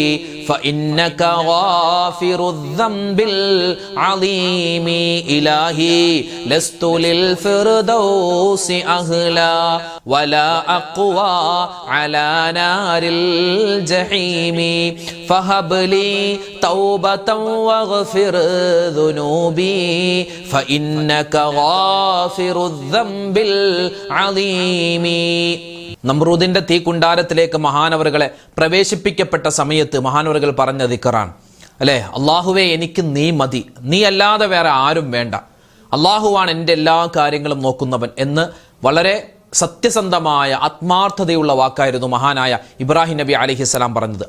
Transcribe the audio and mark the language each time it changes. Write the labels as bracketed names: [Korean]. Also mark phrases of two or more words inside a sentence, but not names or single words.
[Arabic] فإنك غافر الذنب العظيم إلهي لست للفردوس أهلا ولا أقوى على نار الجحيم فهب لي توبة واغفر ذنوبي فإنك غافر الذنب العظيم [Malayalam] നമ്രൂദിന്റെ തീക്കുണ്ടാരത്തിലേക്ക് മഹാനവറുകളെ പ്രവേശിപ്പിക്കപ്പെട്ട സമയത്ത് മഹാനവറുകൾ പറഞ്ഞ ദിക്റാണ് അല്ലേ, അള്ളാഹുവേ എനിക്ക് നീ മതി, നീ അല്ലാതെ വേറെ ആരും വേണ്ട, അള്ളാഹുവാണ് എൻ്റെ എല്ലാ കാര്യങ്ങളും നോക്കുന്നവൻ എന്ന് വളരെ സത്യസന്ധമായ ആത്മാർത്ഥതയുള്ള വാക്കായിരുന്നു മഹാനായ ഇബ്രാഹിം നബി അലൈഹിസ്സലാം പറഞ്ഞത്.